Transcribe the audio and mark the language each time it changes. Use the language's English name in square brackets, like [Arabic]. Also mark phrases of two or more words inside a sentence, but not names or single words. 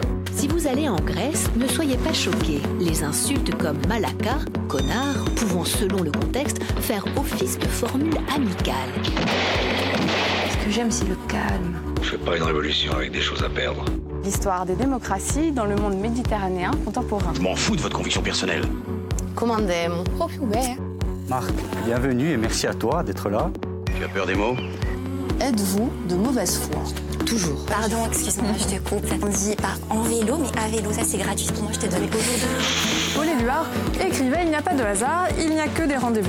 [French] Si vous allez en Grèce, ne soyez pas choqués. Les insultes comme malaka, connard, pouvant selon le contexte faire office de formule amicale. Ce que j'aime, c'est le calme. On fait pas une révolution avec des choses à perdre. L'histoire des démocraties dans le monde méditerranéen contemporain. Je m'en fous de votre conviction personnelle. [Italian] Comandiamo proprio bene. [French] Marc, bienvenue et merci à toi d'être là. Tu as peur des mots? Êtes-vous de mauvaise foi? Toujours. Pardon, excuse-moi, je te coupe. On dit pas en vélo, mais à vélo, ça c'est gratuit. Moi, je te donne Paul Éluard écrivait « Il n'y a pas de hasard, il n'y a que des rendez-vous.